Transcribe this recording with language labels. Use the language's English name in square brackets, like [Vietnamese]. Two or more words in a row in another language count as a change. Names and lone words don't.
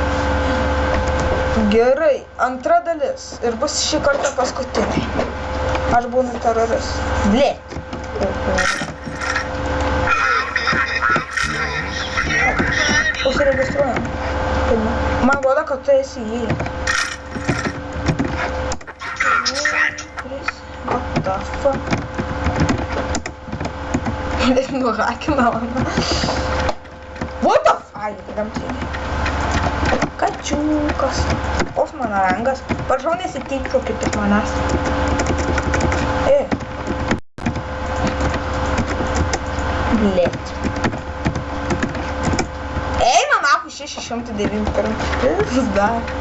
[Lithuanian] Gerai, antra dalis ir bus šį kartą paskutinė. Aš būnu teroristas. Blėt. Užsiregistruojam. Man rodo, kad tu esi įėjęs. [English] What the fuck? [Lithuanian] Nuhakina mano. [English] What the fuck? [Lithuanian] Ai, gamtinė. Kačiukas. Koks mano rangas. Prašau nesityčiokit iš manęs. Blėt. Eina nahu 691. Dar.